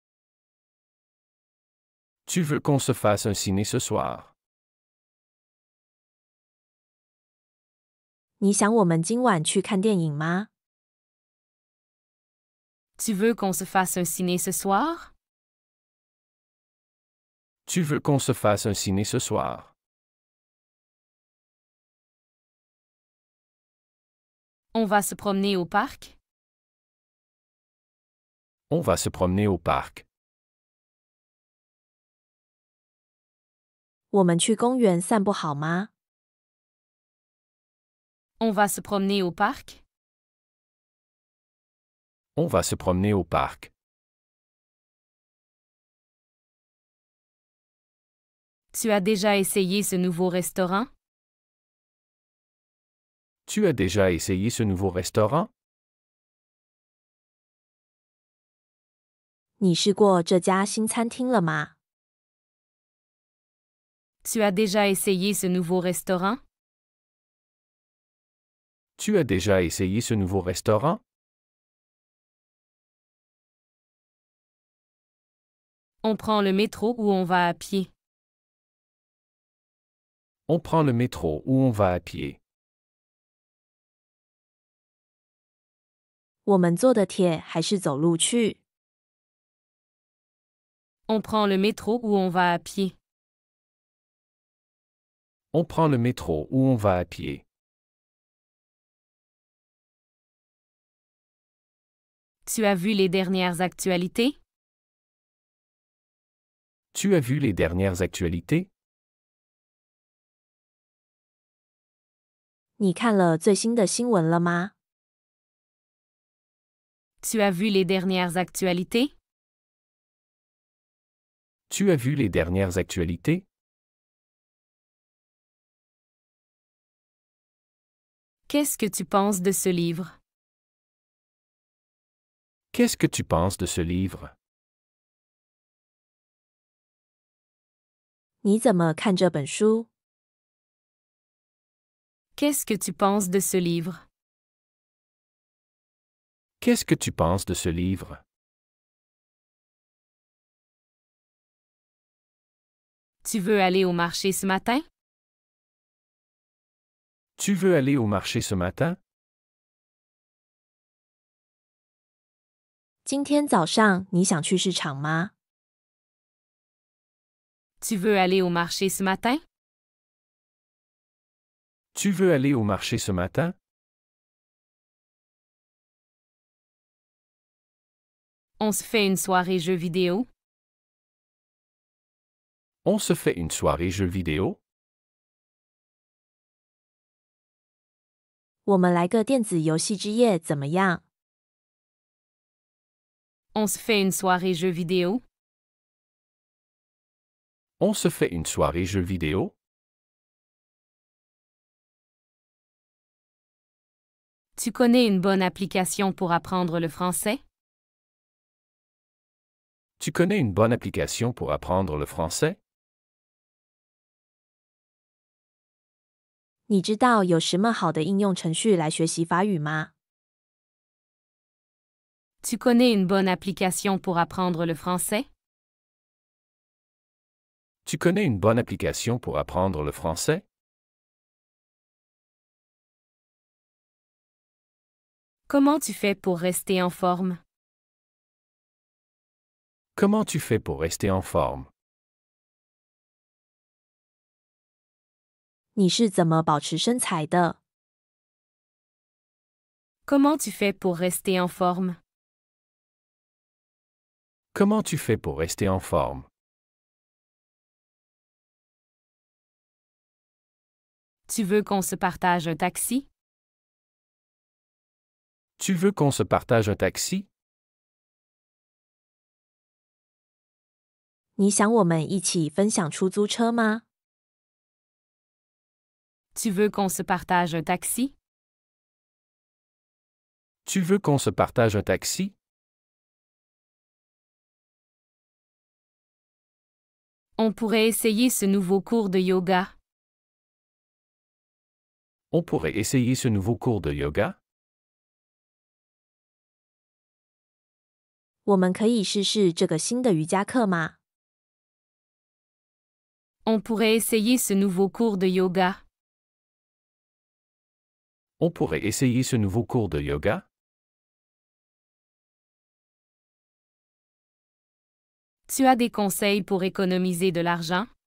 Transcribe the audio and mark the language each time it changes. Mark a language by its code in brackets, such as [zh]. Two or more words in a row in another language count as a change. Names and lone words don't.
[fr] Tu veux qu'on se fasse un ciné ce soir? [zh] 你想我们今晚去看电影吗？ [fr] Tu veux qu'on se fasse un ciné ce soir? Tu veux qu'on se fasse un ciné ce soir? On va se promener au parc? On va se promener au parc. [zh] 我们去公园散步好吗？ [fr] On va se promener au parc? On va se promener au parc. Tu as déjà essayé ce nouveau restaurant? Tu as déjà essayé ce nouveau restaurant? [zh] 你试过这家新餐厅了吗？ [fr] Tu as déjà essayé ce nouveau restaurant? Tu as déjà essayé ce nouveau restaurant? On prend le métro ou on va à pied? On prend le métro ou on va à pied? [zh] 我们坐的铁还是走路去？ [fr] On prend le métro ou on va à pied? On prend le métro ou on va à pied? Tu as vu les dernières actualités? Tu as vu les dernières actualités? [zh] 你看了最新的新闻了吗？ [fr] Tu as vu les dernières actualités? Tu as vu les dernières actualités? Qu'est-ce que tu penses de ce livre? Qu'est-ce que tu penses de ce livre? [zh] 你怎么看这本书？ [fr] Qu'est-ce que tu penses de ce livre? Qu'est-ce que tu penses de ce livre? Tu veux aller au marché ce matin? Tu veux aller au marché ce matin? [zh] 今天早上你想去市场吗？ [fr] Tu veux aller au marché ce matin? Tu veux aller au marché ce matin? On se fait une soirée jeux vidéo? On se fait une soirée jeux vidéo? [zh] 我们来个电子游戏之夜怎么样？ [fr] On se fait une soirée jeux vidéo? On se fait une soirée jeux vidéo? Tu connais une bonne application pour apprendre le français? Tu connais une bonne application pour apprendre le français? [zh] 你知道有什么好的应用程序来学习法语吗？ [fr] Tu connais une bonne application pour apprendre le français? Tu connais une bonne application pour apprendre le français? Comment tu fais pour rester en forme? Comment tu fais pour rester en forme? [zh] 你是怎么保持身材的？ [fr] Comment tu fais pour rester en forme? Comment tu fais pour rester en forme? Tu veux qu'on se partage un taxi? Tu veux qu'on se partage un taxi? [zh] 你想我们一起分享出租车吗？ [fr] Tu veux qu'on se partage un taxi? Tu veux qu'on se partage un taxi? On pourrait essayer ce nouveau cours de yoga. On pourrait essayer ce nouveau cours de yoga? [zh] 我们可以试试这个新的瑜伽课吗？ [fr] On pourrait essayer ce nouveau cours de yoga. On pourrait essayer ce nouveau cours de yoga? Tu as des conseils pour économiser de l'argent?